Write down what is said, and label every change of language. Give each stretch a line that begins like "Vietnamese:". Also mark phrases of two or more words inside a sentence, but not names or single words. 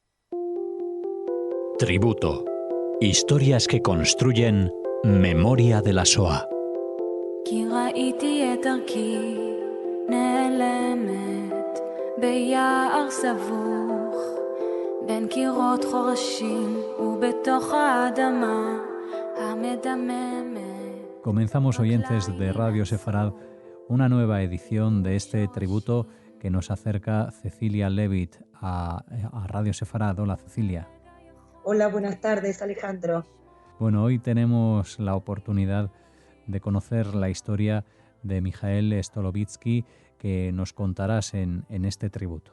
Spanish: Tributo. Historias que construyen memoria de la Shoah.
Hebrew: כי ראיתי את דרכי נעלמת ביער סבוך בין קירות חורשים ובתוך האדמה המדממת.
Spanish: Comenzamos, oyentes de Radio Sefarad, una nueva edición de este tributo que nos acerca Cecilia Levitt a Radio Sefarad. Hola, Cecilia. Hola, buenas tardes, Alejandro. Bueno, hoy tenemos la oportunidad de conocer la historia de Mijael Stolovitsky, que nos contarás en este tributo.